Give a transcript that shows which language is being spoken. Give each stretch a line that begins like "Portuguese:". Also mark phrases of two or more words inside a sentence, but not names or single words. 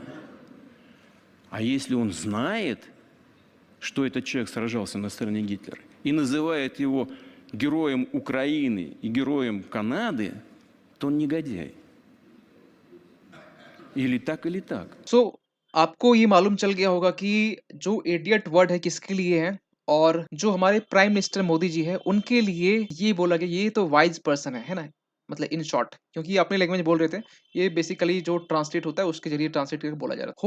Russian: А если он знает, что этот человек сражался на стороне Гитлера, и называет его героем Украины и героем Канады, то он негодяй. Или так, или так.
Hindi: आपको ये मालूम चल गया होगा कि जो
English: idiot word
Hindi: है किसके लिए है, और जो हमारे
English: prime minister
Hindi: मोदी जी है उनके लिए ये बोला गया ये तो
English: wise person
Hindi: है ना। मतलब
English: in short,
Hindi: क्योंकि ये अपने लैंग्वेज बोल रहे थे, ये बेसिकली जो ट्रांसलेट होता है उसके जरिए ट्रांसलेट करके बोला जा रहा था।